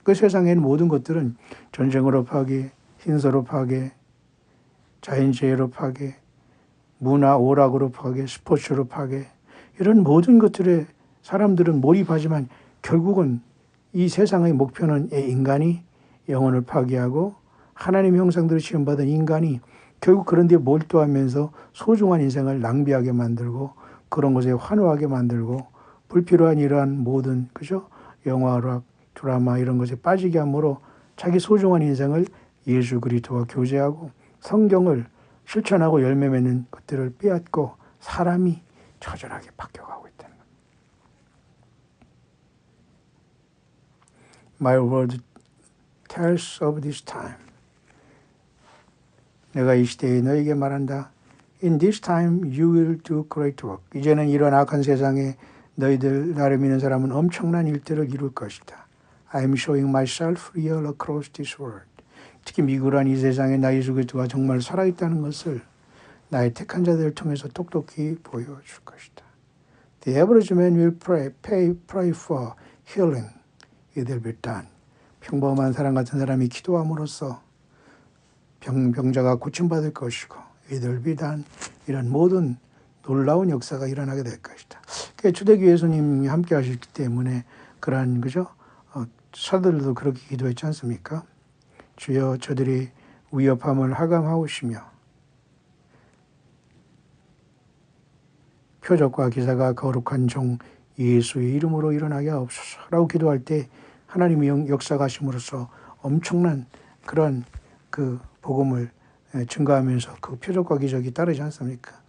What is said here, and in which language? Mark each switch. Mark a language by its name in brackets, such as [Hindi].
[Korean] 그 세상에는 모든 것들은 전쟁으로 파괴, 흰서로 파괴, 자연재해로 파괴, 문화 오락으로 파괴, 스포츠로 파괴, 이런 모든 것들에 사람들은 몰입하지만 결국은 이 세상의 목표는 인간이 영혼을 파괴하고 하나님의 형상대로 지음받은 인간이 결국 그런 데 몰두하면서 소중한 인생을 낭비하게 만들고 그런 것에 환호하게 만들고 불필요한 이러한 모든 그죠? 영화락, 드라마 이런 것에 빠지게 함으로 자기 소중한 인생을 예수 그리스도와 교제하고 성경을 실천하고 열매 맺는 것들을 빼앗고 사람이 처절하게 바뀌어가고 있다는 겁니다. [English] My word tells of this time. [Korean] 내가 이 시대에 너에게 말한다. [English] In this time you will do great work. [Korean] 이제는 이런 악한 세상에 너희들 나를 믿는 사람은 엄청난 일들을 이룰 것이다. [English] I am showing myself real across this world. [Korean] 특히 미국이란 이 세상에 나 예수 그리스도가 정말 살아있다는 것을 나의 택한 자들을 통해서 똑똑히 보여줄 것이다. [English] The average man will pray for healing. It will be done. [Korean] 평범한 사람 같은 사람이 기도함으로써 병자가 고침받을 것이고 [English] It will be done. [Korean] 이런 모든 놀라운 역사가 일어나게 될 것이다. 초대교회 예수님이 함께 하셨기 때문에 그러한 그죠? 사도들도 그렇게 기도했지 않습니까? 주여 저들이 위협함을 하감하오시며 표적과 기사가 거룩한 종 예수의 이름으로 일어나게 하옵소서라고 기도할 때 하나님의 역사가심으로써 엄청난 그런 그 복음을 증가하면서 그 표적과 기적이 따르지 않습니까?